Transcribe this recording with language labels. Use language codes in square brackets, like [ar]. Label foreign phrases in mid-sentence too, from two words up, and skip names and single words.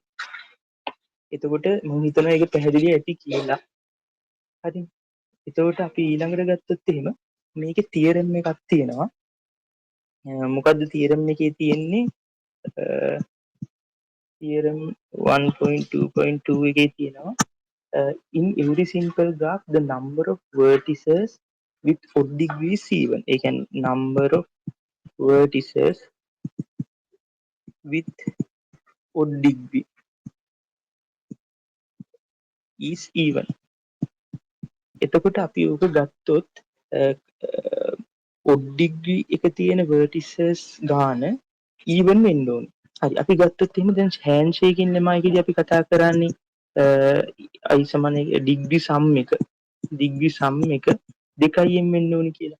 [si] එතකොට මම හිතනවා ඒක පැහැදිලි ඇති කියලා. හරි. එතකොට අපි ඊළඟට ගත්තොත් එහෙම මේකේ තියරම් එකක් තියෙනවා. මොකද්ද තියරම් එකේ තියෙන්නේ? තියරම් 1.2.2 එකේ තියෙනවා [en] in every simple graph the number of vertices with odd degrees even. [si] ඒ කියන්නේ [en] number of vertices with odd degree is even. [si] එතකොට අපි ඕක ගත්තොත් [en] odd degree [si] එක තියෙන vertices ගාන even වෙන්න ඕනේ. හරි අපි ගත්තොත් එහෙම දැන් [en] hand shaking [si] lemmaයිකදී අපි කතා කරන්නේ i සමාන [en] degree sum [si] එක [en] degree sum [si] එක 2න් වෙන්න ඕනි කියලා.